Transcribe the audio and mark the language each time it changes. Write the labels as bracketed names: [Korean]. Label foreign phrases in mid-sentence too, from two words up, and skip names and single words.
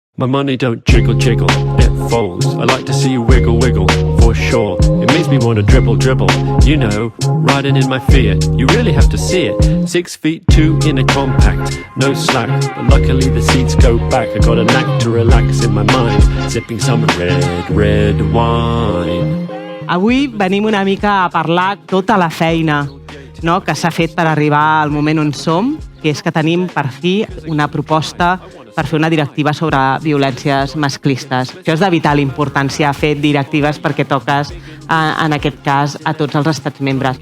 [English] My money don't jiggle, jiggle, it falls. I like to see you wiggle, wiggle, for sure. It makes me want to dribble, dribble. You know, riding in my Fiat, you really have to see it. 6'2" in a compact, no slack. But luckily the seats go back. I got a knack to relax in my mind, sipping some red wine. [Catalan] Avui venim una mica a parlar tota la feina, no?, que s'ha fet per arribar al moment on som, que és que tenim per fi una proposta per fer una directiva sobre violències masclistes. Això és de vital importància, fer directives perquè toques, en aquest cas, a tots els estats membres.